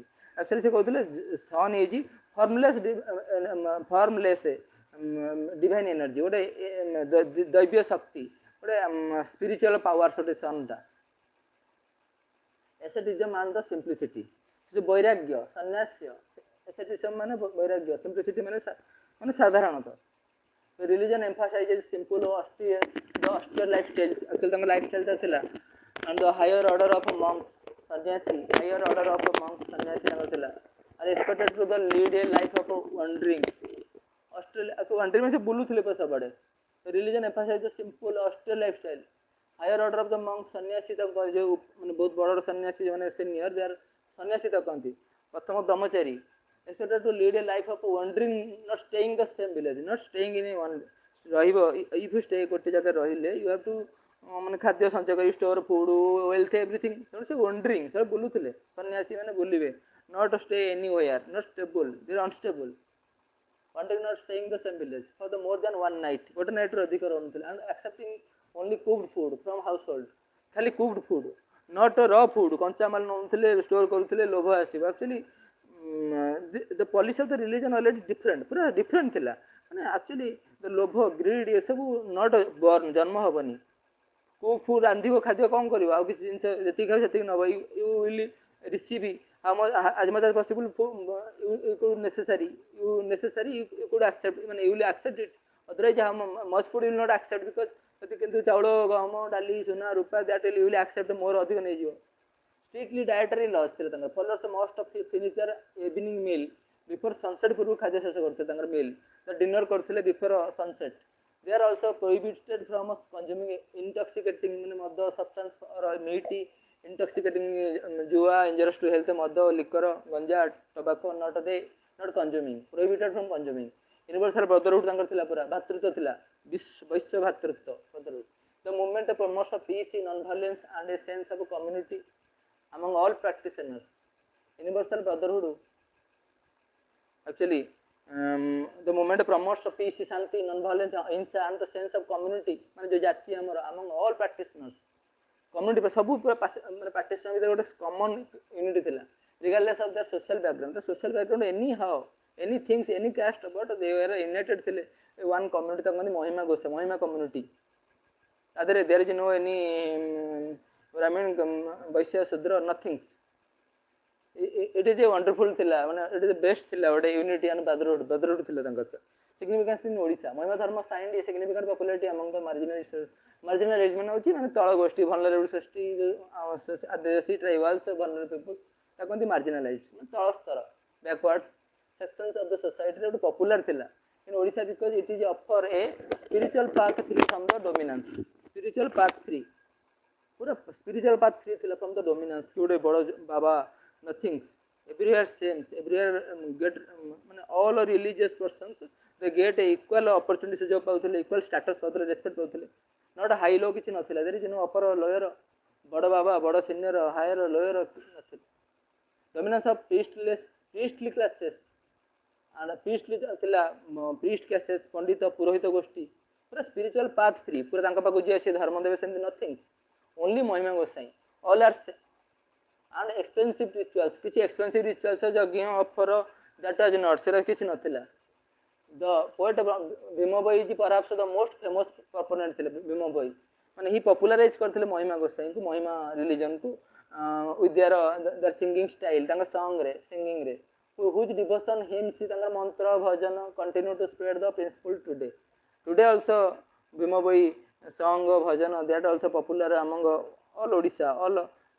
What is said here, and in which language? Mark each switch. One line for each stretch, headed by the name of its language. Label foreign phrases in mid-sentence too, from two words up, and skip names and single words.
English: Actually
Odia: ସେ କହୁଥିଲେ
English: sun is formless divine energy,
Odia: ଗୋଟେ ଦୈବ୍ୟ ଶକ୍ତି, ଗୋଟେ
English: spiritual powers
Odia: ଗୋଟେ sun ଟା.
English: asceticism and the simplicity,
Odia: जो ବୈରାଗ୍ୟ ସନ୍ନ୍ୟାସ୍ୟ, asceticism ମାନେ ବୈରାଗ୍ୟ, simplicity ମାନେ ସାଧାରଣତଃ.
English: religion emphasizes simple austere lifestyles, actually
Odia: ତାଙ୍କ lifestyle ଟା ଥିଲା,
English: and the higher order of monks ସନ୍ନ୍ୟାସୀ, higher order of monks
Odia: ସନ୍ନ୍ୟାସୀ ତାଙ୍କ ଥିଲା,
English: are expected to the lead a life of wandering, wandering
Odia: ମାନେ ସେ ବୁଲୁଥିଲେ ସବୁଆଡ଼େ.
English: religion emphasizes simple austere lifestyle, higher order of the monks
Odia: ସନ୍ନ୍ୟାସୀ ତାଙ୍କ ଯେଉଁ ମାନେ ବହୁତ ବଡ଼ ସନ୍ନ୍ୟାସୀ ଯେଉଁମାନେ ସିନିୟର,
English: they are
Odia: ସନ୍ନ୍ୟାସୀ ତାକୁ କହନ୍ତି, ପ୍ରଥମ ବ୍ରହ୍ମଚାରୀ,
English: expected to lead a life of wandering, not staying the same village, not staying in one, ରହିବ, if you stay
Odia: ଗୋଟେ ଜାଗାରେ ରହିଲେ
English: you have to
Odia: ମାନେ ଖାଦ୍ୟ ସଞ୍ଚୟ କରି
English: store food wealth everything,
Odia: ତେଣୁ ସେ ୱାଣ୍ଡରିଂ, ସେ ବୁଲୁଥିଲେ, ସନ୍ନ୍ୟାସୀ ମାନେ ବୁଲିବେ,
English: not stay anywhere, not stable, they are unstable, wandering, not staying the same village for the more than one night,
Odia: ଗୋଟେ ନାଇଟ୍ରୁ ଅଧିକ ରହୁନଥିଲେ,
English: and accepting only cooked food from household, ଖାଲି cooked food, not raw food,
Odia: କଞ୍ଚାମାଲ ନଉଥିଲେ ଷ୍ଟୋର କରୁଥିଲେ ଲୋଭ ଆସିବ.
English: actually the policy of the religion already different,
Odia: ପୁରା different ଥିଲା, ମାନେ
English: actually the ଲୋଭ greed ଏସବୁ not born,
Odia: ଜନ୍ମ ହବନି,
English: cook food
Odia: ରାନ୍ଧିବ, ଖାଦ୍ୟ କ'ଣ କରିବ, ଆଉ କିଛି ଜିନିଷ ଯେତିକି ଖାଇବ ସେତିକି ନେବ,
English: you will receive as much as possible, you could necessary you could accept, ମାନେ you will accept it, otherwise how much food you will not accept, because
Odia: କିନ୍ତୁ ଚାଉଳ ଗହମ ଡାଲି ସୁନା ରୂପା
English: that you will accept more,
Odia: ଅଧିକ ନେଇଯିବ.
English: strictly dietary laws
Odia: ଥିଲା ତାଙ୍କର,
English: followers must finish their evening meal before sunset,
Odia: ପୂର୍ବରୁ ଖାଦ୍ୟ ଶେଷ କରୁଥିଲେ ତାଙ୍କର meal,
English: the dinner
Odia: କରୁଥିଲେ
English: before sunset. they are also prohibited from consuming intoxicating ମାନେ ମଦ substance or meaty intoxicating ଜୁଆ injurious to health, ମଦ liquor ଗଞ୍ଜା tobacco not consuming, prohibited from consuming. universal brotherhood
Odia: ତାଙ୍କର ଥିଲା, ପୁରା ଭାତୃତ୍ୱ ଥିଲା, ବୈଶ୍ୟ ଭାତୃତ୍ୱ brotherhood.
English: the movement promotes peace, non-violence and a sense of community among all practitioners. universal brotherhood actually the movement promotes peace, shanti, non-violence, ahimsa and the sense of community,
Odia: ମାନେ जो ଜାତି ଆମର
English: among all practitioners, community
Odia: ସବୁ ପୁରା
English: practitioner
Odia: ଭିତରେ ଗୋଟେ
English: common unity ଥିଲା, regardless of their social background, the social background anyhow any things any caste, but they were united ଥିଲେ one community,
Odia: ତାକୁ କହନ୍ତି ମହିମା ଘୋଷ, ମହିମା community. ତା ଦେହରେ
English: there is no any brahmin
Odia: ବୈଶ୍ୟ ଶୂଦ୍ର
English: nothing, it is a wonderful
Odia: ଥିଲା, ମାନେ
English: it is the best ଥିଲା, ଗୋଟେ unity and brotherhood
Odia: ଥିଲା ତାଙ୍କର.
English: significance in ଓଡ଼ିଶା, ମହିମା ଧର୍ମ signed a significant popularity among the marginalized
Odia: ମାନେ ହେଉଛି ମାନେ ତଳ ଗୋଷ୍ଠୀ,
English: vulnerable society, ଆଦିବାସୀ tribals, vulnerable people,
Odia: ତାକୁ କହନ୍ତି marginalized, ମାନେ ତଳ ସ୍ତର,
English: backward sections of the society, ଗୋଟେ popular ଥିଲା in ଓଡ଼ିଶା, because it is offer a spiritual path free from the dominance, spiritual path free, ପୁରା spiritual path free ଥିଲା from the dominance,
Odia: ଗୋଟେ ବଡ଼ ବାବା
English: nothing, everywhere same, everywhere get ମାନେ all religious persons they get equal opportunity,
Odia: ସୁଯୋଗ ପାଉଥିଲେ,
English: equal status ପାଉଥିଲେ, respect ପାଉଥିଲେ, not high low
Odia: କିଛି ନଥିଲା,
English: there is no upper lower,
Odia: ବଡ଼ ବାବା ବଡ଼
English: senior higher lower
Odia: ନଥିଲା.
English: dominance of priestly classes and priestly ଥିଲା, priest classes,
Odia: ପଣ୍ଡିତ ପୁରୋହିତ ଗୋଷ୍ଠୀ, ପୁରା
English: spiritual path free,
Odia: ପୁରା ତାଙ୍କ ପାଖକୁ ଯିଏ ସେ ଧର୍ମ ଦେବେ ସେମିତି nothing, only ମହିମା ଗୋସାଇଁ,
English: all are and expensive rituals, କିଛି expensive rituals ଯଜ୍ଞ ଅଫର that was not,
Odia: ସେଟା କିଛି ନଥିଲା.
English: the poet ଭୀମ ଭୋଇ is perhaps the most famous proponent ଥିଲେ, ଭୀମ ଭୋଇ
Odia: ମାନେ ହି popularize କରିଥିଲେ ମହିମା ଗୋସାଇଁଙ୍କୁ, ମହିମା ରିଲିଜନକୁ
English: with their singing style,
Odia: ତାଙ୍କ song ରେ singing ରେ,
English: whose devotion hymns
Odia: ତାଙ୍କର ମନ୍ତ୍ର ଭଜନ
English: continue to spread the principle today also भीम बोई song bhajan that also popular among all Odisha, all